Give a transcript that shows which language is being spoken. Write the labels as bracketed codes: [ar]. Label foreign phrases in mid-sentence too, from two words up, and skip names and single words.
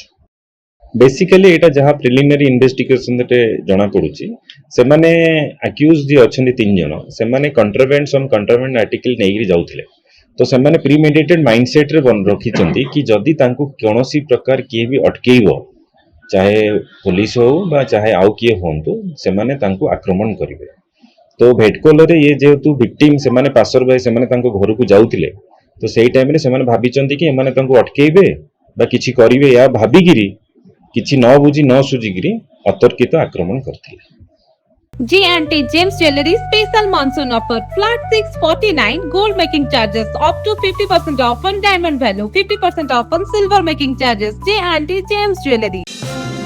[or] ବେସିକଲି ଏଟା ଯାହାଁ [en] preliminary investigation [or] ରେ ଜଣା ପଡୁଛି ସେ ମାନେ ଅକ୍ୟୁଜ ଯିଏ ଅଛନ୍ତି 3 ଜଣ ସେ ମାନେ [en] contrabands on contraband article [or] ନେଇଗିରି ଯାଉଥିଲେ ତୋ ସେ ମାନେ [en] premeditated mindset [or] ରେ ବନ୍ ରଖିଛନ୍ତି କି ଯଦି ତାଙ୍କୁ କୌଣସି ପ୍ରକାର କିଏ ଭି ଅଟକେଇବ ଚାହେ ପୋଲିସ ହେଉ ବା ଚାହେ ଆଉ କିଏ ହୁଅନ୍ତୁ ସେ ମାନେ ତାଙ୍କୁ ଆକ୍ରମଣ କରିବେ। ତୋ ଭେଟକୋଲ ରେ ଏ ଯେହେତୁ ଭିକ୍ଟିମ ସେ ମାନେ ପାସର ଭାଇ ସେ ମାନେ ତାଙ୍କ ଘରକୁ ଯାଉଥିଲେ ତୋ ସେହି ଟାଇମ ରେ ସେ ମାନେ ଭାବିଛନ୍ତି କି ଏମାନେ ତାଙ୍କୁ ଅଟକେଇବେ ବା କିଛି କରିବେ ୟା ଭାବିକିରି କିଛି ନ ବୁଝି ନ ସୁଝିକିରି ଅତର୍କିତ ଆକ୍ରମଣ କରିଥିଲେ। [en] J&T James Jewelry special monsoon offer flat 649 gold making charges up to 50% off on diamond value, 50% off on silver making charges. J&T James Jewelry.